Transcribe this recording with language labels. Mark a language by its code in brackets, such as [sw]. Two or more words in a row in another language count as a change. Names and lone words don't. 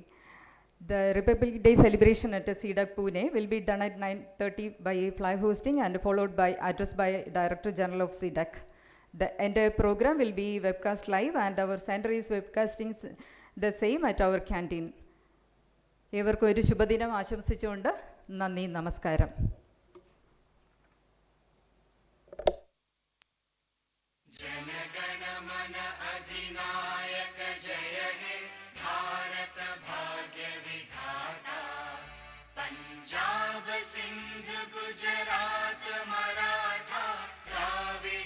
[en] The Republic Day celebration at CDAC Pune will be done at 9:30 by flag hosting and followed by address by Director General of CDAC. The entire program will be webcast live and our center is webcasting the same at our canteen. [ml] ഏവർക്കും ഒരു ശുഭദിനം ആശംസിച്ചുകൊണ്ട് നന്ദി നമസ്കാരം. [hi] पंजाब सिंध गुजरात मराठा द्राविड